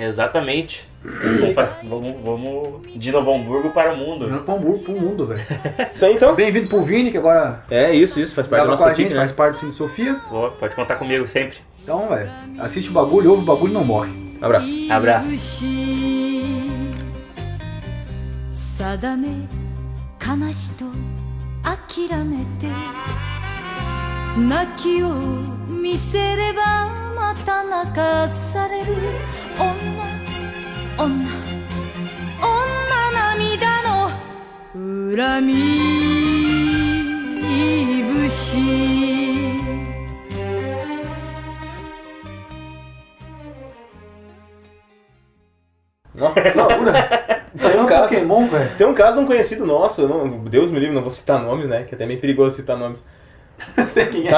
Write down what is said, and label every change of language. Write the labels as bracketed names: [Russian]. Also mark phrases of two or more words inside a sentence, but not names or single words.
[Portuguese] Exatamente. Vamos de Novo Hamburgo para o mundo. De Novo Hamburgo para o mundo, velho. Isso aí então. Bem-vindo pro Vini, que agora... Isso, faz parte da nossa equipe, né? Faz parte do Cine Sofia. Pode contar comigo sempre. Então, velho, assiste o bagulho, ouve o bagulho e não morre. Abraço. Abraço. [Japanese] 定め悲しと諦めて泣きを見せればまた泣かされる女涙の恨み節 [Portuguese] Nossa, que loucura. Tem um caso, Pokémon, velho. tem um caso de um conhecido nosso, Deus me livre, não vou citar nomes, né? Que é até meio perigoso citar nomes. Sei quem é.